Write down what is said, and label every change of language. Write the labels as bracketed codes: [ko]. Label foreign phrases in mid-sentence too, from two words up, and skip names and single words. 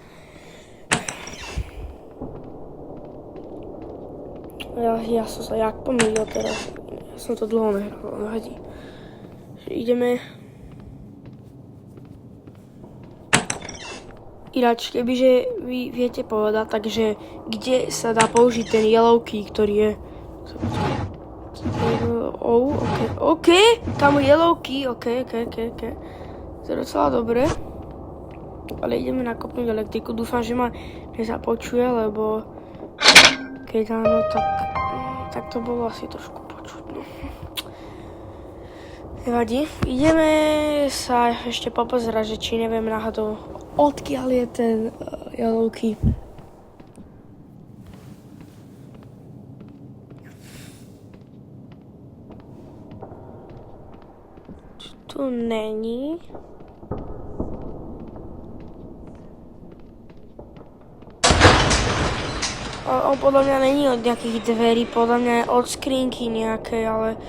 [sk] Ja som sa jak pomýlil teraz. Ja som to dlho nehral, nevadí. Ideme. Ináč, kebyže vy viete povedať, takže kde sa dá použiť ten [en] yellow key, [sk] ktorý je... OK, tam [en] yellow key, [sk] OK. To je docela dobré. Ale ideme nakopnúť elektriku, dúfam, že ma nezapočuje, lebo keď áno, tak to bolo asi trošku počuť, no. Nevadí. Ideme sa ešte popozerať, že či neviem náhodou, odkiaľ je ten [en] yellow key. [sk] Tu není. On podľa mňa není od nejakých dverí, podľa mňa je od skrinky nejakej, ale...